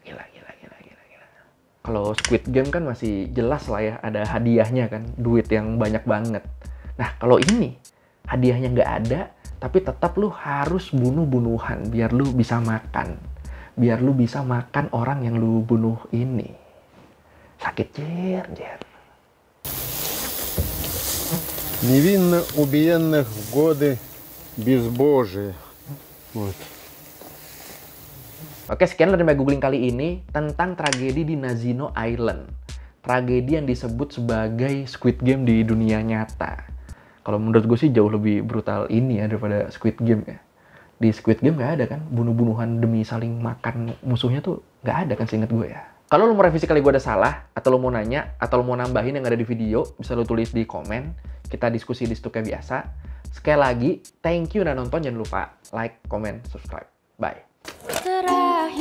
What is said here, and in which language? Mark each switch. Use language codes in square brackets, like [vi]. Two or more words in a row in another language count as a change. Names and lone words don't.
[id] Kalau Squid Game kan masih jelas lah ya, ada hadiahnya kan, duit yang banyak banget. Nah, kalau ini, hadiahnya nggak ada, tapi tetap lu harus bunuh-bunuhan biar lu bisa makan. Biar lu bisa makan orang yang lu bunuh ini. Sakit jer. [ru] Невинно убиенных в годы безбожия. Вот. [id] Oke, sekian dari googling kali ini tentang tragedi di Nazino Island. Tragedi yang disebut sebagai Squid Game di dunia nyata. Kalau menurut gue sih jauh lebih brutal ini ya daripada Squid Game ya. Di Squid Game nggak ada kan bunuh-bunuhan demi saling makan musuhnya tuh nggak ada kan seinget gue ya. Kalau lo mau revisi kali gue ada salah, atau lo mau nanya, atau lo mau nambahin yang ada di video, bisa lo tulis di komen. Kita diskusi di situ kayak biasa. Sekali lagi, [en] thank you [id] udah nonton. Jangan lupa [en] like, comment, subscribe. [id] Bye.